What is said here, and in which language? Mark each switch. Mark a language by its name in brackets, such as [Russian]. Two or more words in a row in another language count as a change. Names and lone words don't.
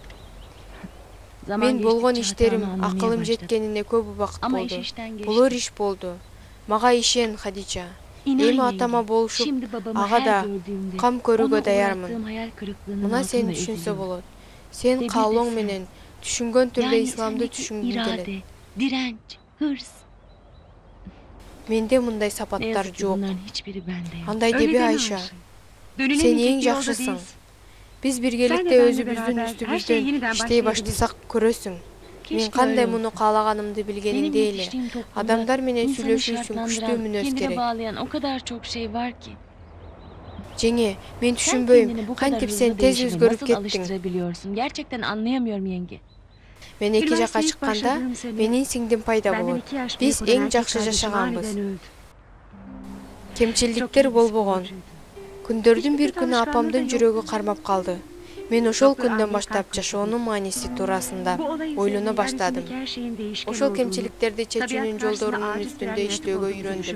[Kyrgyz] Мен болгон иштерим, акылым жеткенине көп убакыт болду. Болор иш болду. Мага ишен, Хадича. Эми атама болушуп, ага да кам көрүүгө даярмын. Мына сен түшүнсө болот. Сен каалооң менен түшүнгөн түрдө исламды түшүнгүң келет. [Turkish] Direnç, hırs. [Kyrgyz] Менде мындай сапаттар жок. Андай [Turkish] Öyle [Kyrgyz] деби [Turkish] deme [Kyrgyz] Айша. [Turkish] Ayşe. [Kyrgyz] Сен [Turkish] Dönülemeyecek [Kyrgyz] эң [Turkish] bir yolda [Kyrgyz] жакшысың. [Turkish] değilsin. [Kyrgyz] Биз [Turkish] Sen [Kyrgyz] биргеликте [Turkish] de benimle [Kyrgyz] өзүбүздүн [Turkish] beraber her şeyi [Kyrgyz] үстүбүздөн [Turkish] yeniden [Kyrgyz] иштей [Turkish] başlayabiliriz. [Kyrgyz] баштасак көрөсүң. Мен [Turkish] Keşke [Kyrgyz] кандай [Turkish] öyle [Kyrgyz] муну [Turkish] olsa. [Kyrgyz] каалаганымды билгениңде [Turkish] Benim [Kyrgyz] эле. [Turkish] yetiştiğim toplumda [Kyrgyz] Адамдар менен [Turkish] insanı [Kyrgyz] сүйлөшүү үчүн [Turkish] şartlandıran, [Kyrgyz] күчтүү мүнөз [Turkish] kendine [Kyrgyz] керек. [Turkish] bağlayan o kadar çok şey var ki. [Kyrgyz] Жеңе, мен [Turkish] Sen [Kyrgyz] түшүнбөйм. [Turkish] kendini bu kadar [Kyrgyz] Кантип [Turkish] hızlı [Kyrgyz] сен тез [Turkish] değişime [Kyrgyz] өзгөрүп [Turkish] nasıl [Kyrgyz] кеттиң. [Turkish] alıştırabiliyorsun? Gerçekten anlayamıyorum yenge. [Kyrgyz] Мен эки жака [Turkish] Üniversiteye ilk [Kyrgyz] чыкканда [Turkish] başladığım sene [Kyrgyz] менин сиңдим пайда [Turkish] benden [Kyrgyz] болот. [Turkish] 2 yaş [Kyrgyz] Биз [Turkish] büyük olan [Kyrgyz] эң [Turkish] erkek [Kyrgyz] жакшы [Turkish] kardeşim [Kyrgyz] жашаганбыз. [Turkish] aniden öldü. [Kyrgyz] Кемчилдиктер болбогон. Күндөрдүн бир күнү апамдын жүрөгү кармап калды. Мен ошол күндөн баштап жашоонун мааниси туурасында ойлоно баштадым. Ошол кемчиликтерди чечүүнүн жолдорунун үстүндө иштөөгө үйрөндүм.